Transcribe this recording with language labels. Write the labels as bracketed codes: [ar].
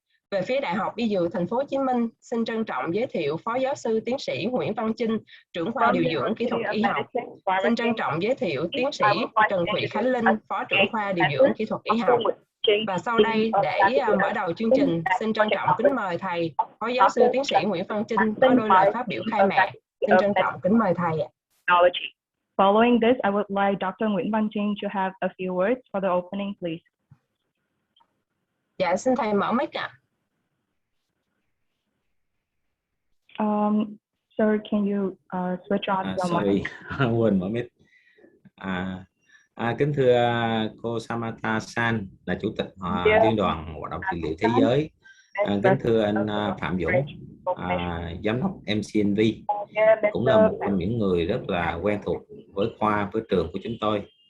[vi] Về phía Đại học Y Dược Thành phố Hồ Chí Minh, xin trân trọng giới thiệu Phó giáo sư tiến sĩ Nguyễn Văn Chinh, trưởng khoa điều dưỡng kỹ thuật y học. Xin trân trọng giới thiệu tiến sĩ Trần Thị Khánh Linh, Phó trưởng khoa điều dưỡng kỹ thuật y học. Và sau đây để mở đầu chương trình, xin trân trọng kính mời thầy, Phó giáo sư tiến sĩ Nguyễn Văn Chinh có đôi lời phát biểu khai mạc. Xin trân trọng kính mời thầy. [en] Following this, I would like Dr. Nguyễn Văn Chinh to have a few words for the opening, please. [vi] Dạ, xin thầy mở mic ạ. [en] Sir, can you switch on your mic? [vi] Quên mở mic. Kính thưa cô Samatha San, là Chủ tịch Liên đoàn Hoạt động trị liệu Thế giới. Kính thưa anh Phạm Dũng, giám đốc MCNV, cũng là một trong những người rất là quen thuộc với khoa, với trường của chúng tôi.